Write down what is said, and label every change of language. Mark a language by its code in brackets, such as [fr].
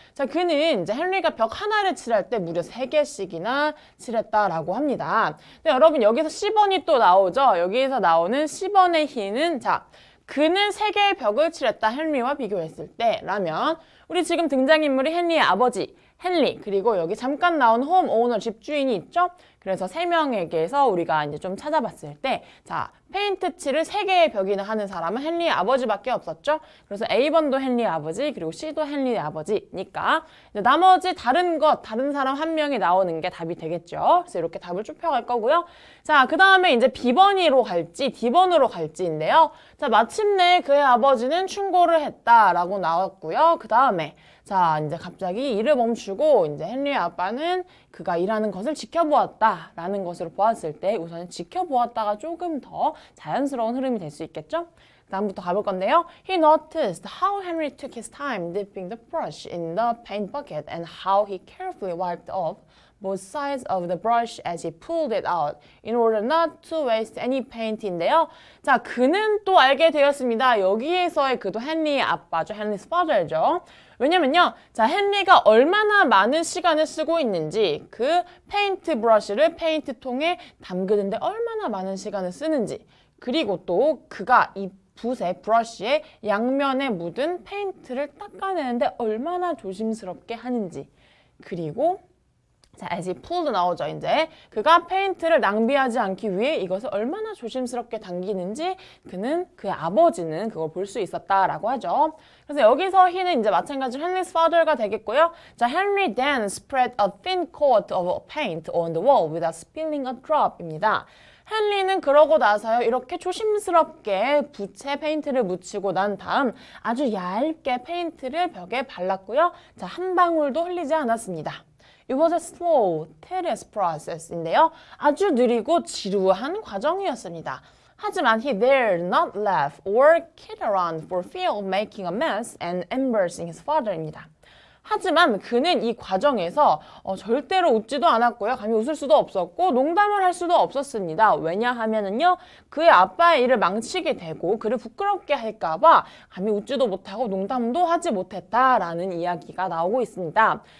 [ko] 자, 그는 이제 헨리가 벽 하나를 칠할 때 무려 3개씩이나 칠했다라고 합니다. 근데 여러분 여기서 10번이 또 나오죠. 여기에서 나오는 10번의 he는 자, 그는 3개의 벽을 칠했다 헨리와 비교했을 때 라면 우리 지금 등장인물이 헨리의 아버지 헨리 그리고 여기 잠깐 나온 홈오너 집주인이 있죠. 그래서 3명에게서 우리가 이제 좀 찾아봤을 때 자, 페인트 칠을 3개의 벽이나 하는 사람은 헨리의 아버지밖에 없었죠. 그래서 A번도 헨리의 아버지 그리고 C도 헨리의 아버지니까 이제 나머지 다른 사람 한 명이 나오는 게 답이 되겠죠. 그래서 이렇게 답을 좁혀갈 거고요. 자, 그 다음에 이제 B번으로 갈지 D번으로 갈지인데요. 자, 마침내 그의 아버지는 충고를 했다라고 나왔고요. 그 다음에 자, 이제 갑자기 일을 멈추고 이제 헨리의 아빠는 그가 일하는 것을 지켜보았다라는 것으로 보았을 때 우선 지켜보았다가 조금 더 자연스러운 흐름이 될 수 있겠죠? 다음부터 가볼 건데요. [en] He noticed how Henry took his time dipping the brush in the paint bucket and how he carefully wiped off both sides of the brush as he pulled it out in order not to waste any paint인데요. [ko] 자, 그는 또 알게 되었습니다. 여기에서의 그도 헨리의 아빠죠. 헨리's father죠. 왜냐면요. 자, 헨리가 얼마나 많은 시간을 쓰고 있는지 그 페인트 브러쉬를 페인트통에 담그는데 얼마나 많은 시간을 쓰는지 그리고 또 그가 이 붓의 브러쉬의 양면에 묻은 페인트를 닦아내는데 얼마나 조심스럽게 하는지 그리고 자, [en] as he pulled [ko] 나오죠. 이제 그가 페인트를 낭비하지 않기 위해 이것을 얼마나 조심스럽게 당기는지 그의 아버지는 그걸 볼 수 있었다라고 하죠. 그래서 여기서 he는 이제 마찬가지로 Henry's father가 되겠고요. [en] 자, Henry then spread a thin coat of paint on the wall without spilling a drop입니다. [ko] 헨리는 그러고 나서요. 이렇게 조심스럽게 붓에 페인트를 묻히고 난 다음 아주 얇게 페인트를 벽에 발랐고요. 자, 한 방울도 흘리지 않았습니다. [en] It was a slow, tedious process인데요. [ko] 아주 느리고 지루한 과정이었습니다. 하지만 [en] he dared not laugh or kid around for fear of making a mess and embarrassing his father입니다. [ko] 하지만 그는 이 과정에서 절대로 웃지도 않았고요. 감히 웃을 수도 없었고 농담을 할 수도 없었습니다. 왜냐하면은요. 그의 아빠의 일을 망치게 되고 그를 부끄럽게 할까 봐 감히 웃지도 못하고 농담도 하지 못했다라는 이야기가 나오고 있습니다.